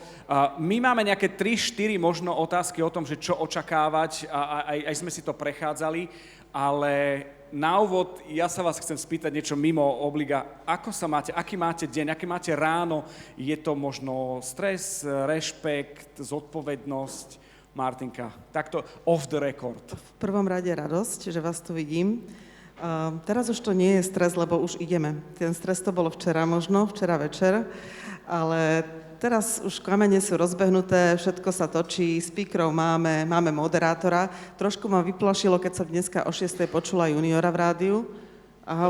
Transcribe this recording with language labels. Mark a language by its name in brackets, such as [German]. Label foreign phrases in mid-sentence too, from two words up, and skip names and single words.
[Slovak] My máme nejaké 3-4 možno otázky o tom, že čo očakávať a aj sme si to prechádzali, ale na úvod ja sa vás chcem spýtať niečo mimo obliga. Ako sa máte, aký máte deň, aký máte ráno? Je to možno stres, rešpekt, zodpovednosť? Martinka, takto [English] off the record. [Slovak] V prvom rade radosť, že vás tu vidím. Teraz už to nie je stres, lebo už ideme. Ten stres to bolo včera večer, ale teraz už kamene sú rozbehnuté, všetko sa točí, speakerov máme moderátora. Trošku ma vyplašilo, keď som dneska o 6:00 počula Juniora v rádiu, A